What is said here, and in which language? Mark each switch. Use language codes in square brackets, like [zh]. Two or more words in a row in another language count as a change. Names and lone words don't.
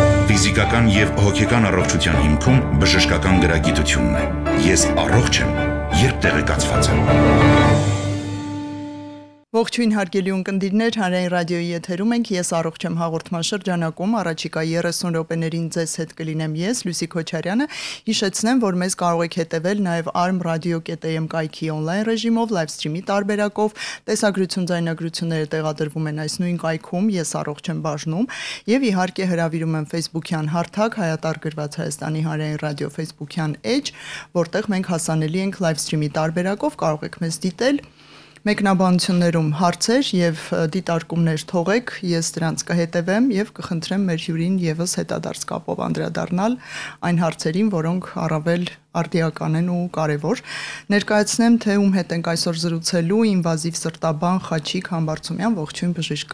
[hy] Ֆիզիկական եւ հոգեկան առողջության հիմքում բժշկական գրագիտությունն է։ Ես առողջ եմ, երբ տեղեկացված եմ։ Ողջույն հարգելի ունկնդիրներ, Հանրային ռադիոյի եթերում ենք, ես առողջ եմ հաղորդման շրջանակում, առաջիկա 30 րոպեներին ձեզ հետ կլինեմ ես, Լուսի Քոչարյանը, հիշեցնեմ, որ մեզ կարող եք հետևել նաև arm.radio.am կայքի on-line ռեժիմով, [en] live stream- [hy] ի տարբերակով, տեսագրություն, ձայնագրությունները տեղադրվում են այս նույն կայքում, ես առողջ եմ բաժնում, եւ իհարկե հրավիրում եմ Facebook-յան հարթակ, հայտարարված Հայաստանի Հանրային ռադիո Facebook-յան էջ, որտեղ մենք հասանելի ենք [en] live stream- [hy] ի տարբերակով, կարող եք մեզ դիտել Մեկնաբանություններում հարցեր եւ դիտարկումներ թողեք, ես դրանց կհետևեմ եւ կխնդրեմ մեր հյուրին եւս հետադարձ կապով անդրադառնալ այն հարցերին, որոնք առավել արդիական են ու կարևոր։ Ներկայացնեմ, թե ում հետ ենք այսօր զրուցելու, ինվազիվ սրտաբան Խաչիկ Համբարձումյան, ողջույն բժիշկ։